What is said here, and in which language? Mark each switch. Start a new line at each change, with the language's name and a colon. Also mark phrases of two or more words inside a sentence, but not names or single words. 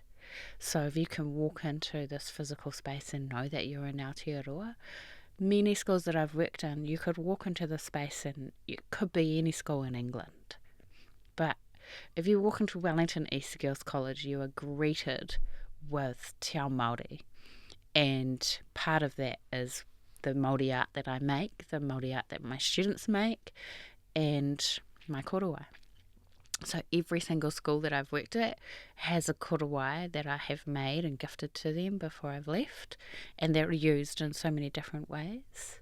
English: So if you can walk into this physical space and know that you're in Aotearoa, many schools that I've worked in, you could walk into the space and it could be any school in England. But if you walk into Wellington East Girls College, you are greeted with
Māori: te ao Māori.
English: And part of that is the Māori art that I make, the Māori art that my students make, and my korowai. So every single school that I've worked at has a korowai that I have made and gifted to them before I've left, and they're used in so many different ways.